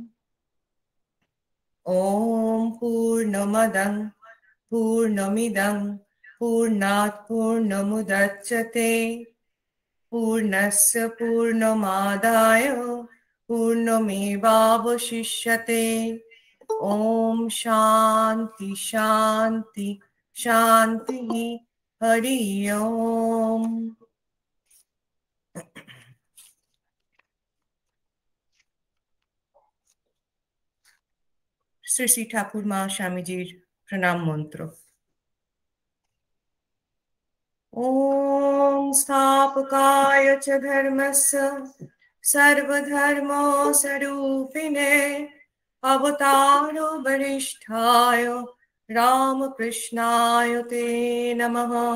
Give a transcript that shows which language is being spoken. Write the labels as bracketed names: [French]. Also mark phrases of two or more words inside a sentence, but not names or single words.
[Sanskrit] ॐ पूर्णमदं पूर्णमिदं पूर्णात् पूर्णमुदच्यते पूर्णस्य पूर्णमादाय पूर्णमेवावशिष्यते। ॐ शान्ति शान्ति शान्तिः। हरि ओम्। [Bangla] শ্রী শ্রী ঠাকুর মা স্বামীজির প্রণাম মন্ত্র। [Sanskrit] ॐ स्थापकाय च धर्मस्य सर्वधर्मस्वरूपिणे अवतारो वरिष्ठाय रामकृष्णाय ते नमः।